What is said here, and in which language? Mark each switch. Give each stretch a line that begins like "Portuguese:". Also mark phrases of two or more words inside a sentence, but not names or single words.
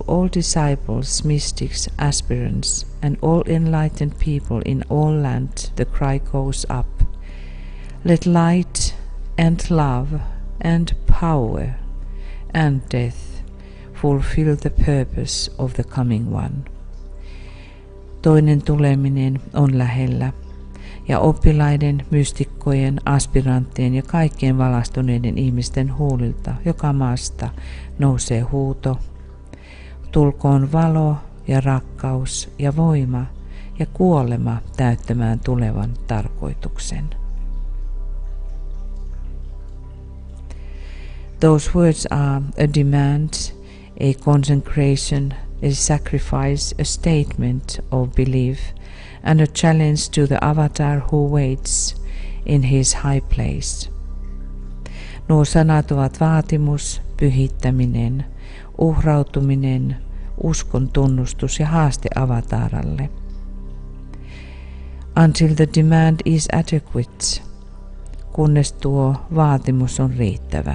English: all disciples, mystics, aspirants, and all enlightened people in all land, the cry goes up, let light and love and power and death fulfill the purpose of the coming one.
Finnish: Toinen tuleminen on lähellä, ja oppilaiden, mystikkojen, aspiranttien ja kaikkien valastuneiden ihmisten huulilta joka maasta nousee huuto. Tulkoon valo ja rakkaus ja voima ja kuolema täyttämään tulevan tarkoituksen.
English: Those words are a demand, a consecration, a sacrifice, a statement of belief, and a challenge to the avatar who waits in his high place.
Finnish: Nuo sanat ovat vaatimus, pyhittäminen, uhrautuminen, uskon tunnustus ja haaste avataralle.
English: Until the demand is adequate,
Finnish: kunnes tuo vaatimus on riittävä.